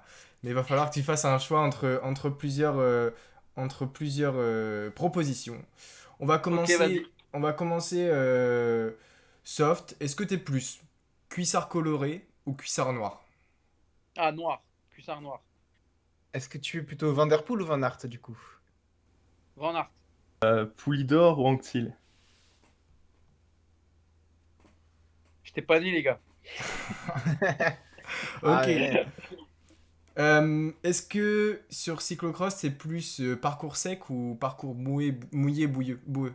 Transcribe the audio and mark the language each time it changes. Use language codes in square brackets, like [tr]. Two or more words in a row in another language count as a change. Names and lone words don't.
[fr] Mais il va falloir que tu fasses un choix entre plusieurs propositions. On va commencer, soft. Est-ce que t'es plus cuissard coloré ou cuissard noir? Ah, noir, cuissard noir. Est-ce que tu es plutôt Van Der Poel ou Van Aert du coup? Van Aert. Poulidor ou Anquetil? Je t'ai pas dit, les gars. Ok. Ah, ouais. Est-ce que sur cyclocross, c'est plus parcours sec ou parcours mouillé, boueux?